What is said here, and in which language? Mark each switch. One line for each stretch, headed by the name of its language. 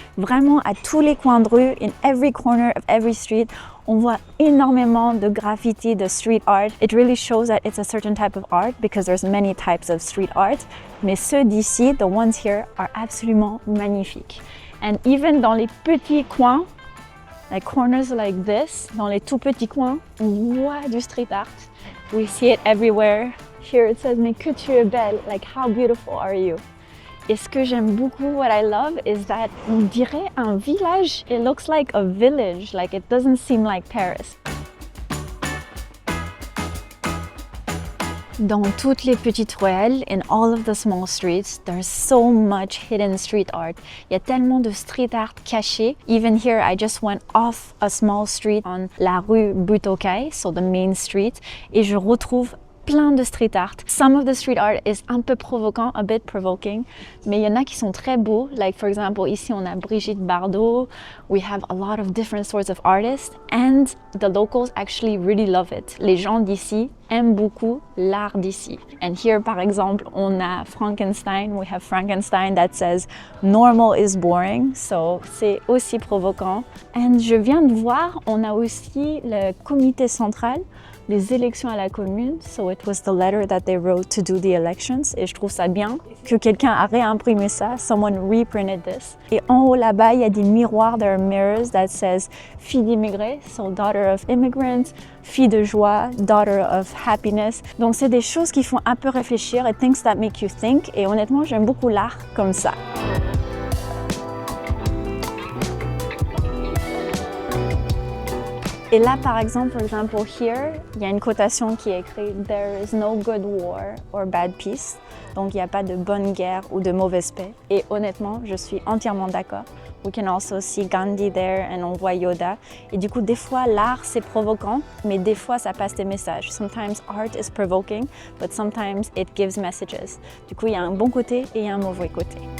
French: Vraiment à tous les coins de rue,
English: in every corner of every street,
French: on voit énormément de graffiti, de street art.
English: It really shows that it's a certain type of art because there's many types of street art.
French: Mais ceux d'ici,
English: the ones here, are
French: absolument magnifiques.
English: And even
French: dans les petits coins,
English: like corners like this,
French: dans les tout petits coins, on voit du street art.
English: We see it everywhere. Here it says,
French: mais que tu es belle,
English: like how beautiful are you?
French: Et ce que j'aime beaucoup,
English: what I love, is that
French: on dirait un village.
English: It looks like a village, like it doesn't seem like Paris.
French: Dans toutes les petites ruelles,
English: in all of the small streets, there's so much hidden street art.
French: Il y a tellement de street art caché.
English: Even here, I just went off a small street on la rue Butte-aux-Cailles, so the main street,
French: et je retrouve plein de street art.
English: Some of the street art is
French: un peu provoquant,
English: a bit provoking,
French: mais il y en a qui sont très beaux.
English: Like for example,
French: ici on a
English: Brigitte Bardot. We have a lot of different sorts of artists and the locals actually really love it.
French: Les gens d'ici aiment beaucoup l'art d'ici.
English: And here
French: par exemple, on a Frankenstein.
English: We have Frankenstein that says normal is boring.
French: So c'est aussi provoquant. And je viens de voir, on a aussi le comité central, les élections à la commune.
English: So it was the letter that they wrote to do the elections.
French: Et je trouve ça bien que quelqu'un a réimprimé ça.
English: Someone reprinted this.
French: Et en haut là-bas, il y a des miroirs.
English: There are mirrors that says
French: fille d'immigrés,
English: so daughter of immigrants,
French: fille de joie,
English: daughter of happiness.
French: Donc c'est des choses qui font un peu réfléchir et
English: things that make you think.
French: Et honnêtement, j'aime beaucoup l'art comme ça. Et là, par exemple, here, il y a une quotation qui est écrite «
English: There is no good war or bad peace ».
French: Donc, il n'y a pas de bonne guerre ou de mauvaise paix. Et honnêtement, je suis entièrement d'accord.
English: We can also see Gandhi there and
French: on voit Yoda. Et du coup, des fois, l'art, c'est provoquant, mais des fois, ça passe des messages.
English: Sometimes art is provoking, but sometimes it gives messages.
French: Du coup, il y a un bon côté et il y a un mauvais côté.